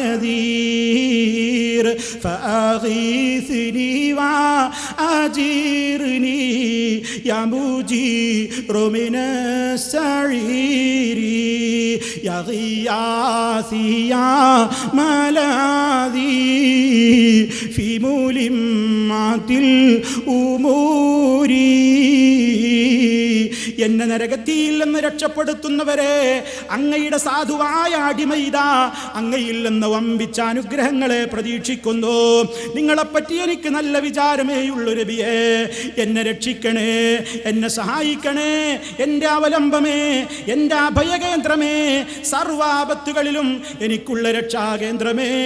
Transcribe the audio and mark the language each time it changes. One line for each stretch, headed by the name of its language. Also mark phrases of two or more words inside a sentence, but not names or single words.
Arabic: نذير فأغثني وأجرني يا مجير من السعير يا غياثي يا ملاذي في ملمات الأمور.
Malayalam: എന്നെ നരകത്തിൽ നിന്ന് രക്ഷപ്പെടുത്തുന്നവരെ, അങ്ങയുടെ സാധുവായ അടിമയിത അങ്ങയിൽ നിന്ന് വമ്പിച്ച അനുഗ്രഹങ്ങളെ പ്രതീക്ഷിക്കുന്നു. നിങ്ങളെപ്പറ്റി എനിക്ക് നല്ല വിചാരമേയുള്ളൂ നബിയേ. എന്നെ രക്ഷിക്കണേ, എന്നെ സഹായിക്കണേ, എൻ്റെ അവലംബമേ, എൻ്റെ അഭയകേന്ദ്രമേ, സർവാപത്തുകളിലും എനിക്കുള്ള രക്ഷാകേന്ദ്രമേ.